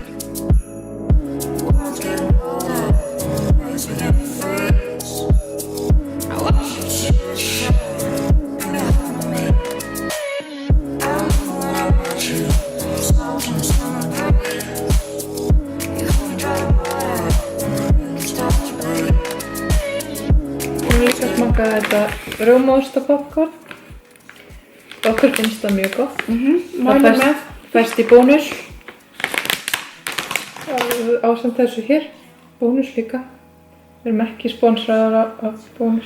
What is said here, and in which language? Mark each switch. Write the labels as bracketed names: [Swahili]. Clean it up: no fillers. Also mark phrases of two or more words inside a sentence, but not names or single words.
[English] World's getting colder, waves begin to freeze. I wash it to the shore, bring it home to me. When I met you, salt and summer breeze. You help me dry the water, make it stop to bleed. [Icelandic] Ég vil líka smaka þetta rjómaost og popcorn. Okkur finnst það mjög gott. Mæli með. Fæst í bónus. Ásamt þessu hér. Bónus líka. Við erum ekki sponsraðar af bónus.